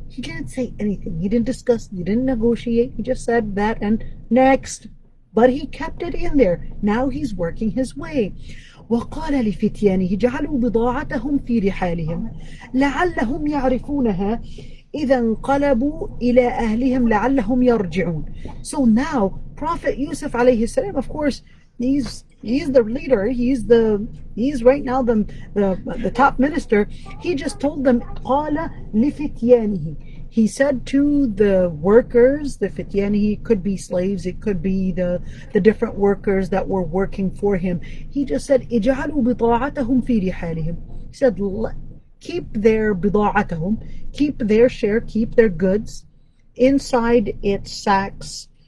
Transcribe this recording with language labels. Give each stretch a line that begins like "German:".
English: He didn't say anything. He didn't discuss. He didn't negotiate. He just said that and next. But he kept it in there. Now he's working his way.
Arabic: وقال لفتيانه جعلوا بضاعتهم في رحالهم لعلهم يعرفونها إذا انقلبوا إلى أهلهم لعلهم يرجعون.
English: So now Prophet Yusuf alayhi salam, of course, he's the leader, he's right now the top minister. He just told them,
Arabic: قال لفتيانه.
English: He said to the workers, the fityanihi, could be slaves, it could be the different workers that were working for him. He just said,
Arabic: اجعلوا بضاعتهم في رحالهم.
English: He said, keep their بضاعتهم, keep their share, keep their goods inside its sacks.